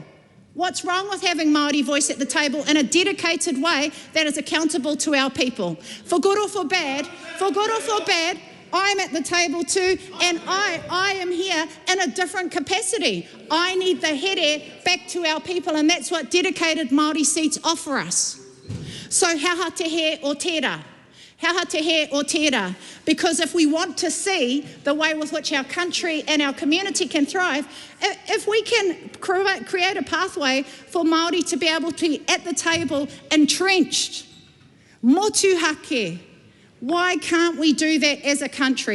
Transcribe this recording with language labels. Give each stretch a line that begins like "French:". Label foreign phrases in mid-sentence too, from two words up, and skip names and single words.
English: What's wrong with having Māori voice at the table in a dedicated way that is accountable to our people? For good or for bad, I'm at the table too, and I am here in a different capacity. I need the here back to our people, and that's what dedicated Māori seats offer us.
Māori: So haha te he o tērā. Haha te he o tērā.
English: Because if we want to see the way with which our country and our community can thrive, if we can create a pathway for Māori to be able to be at the table entrenched, motuhake, why can't we do that as a country?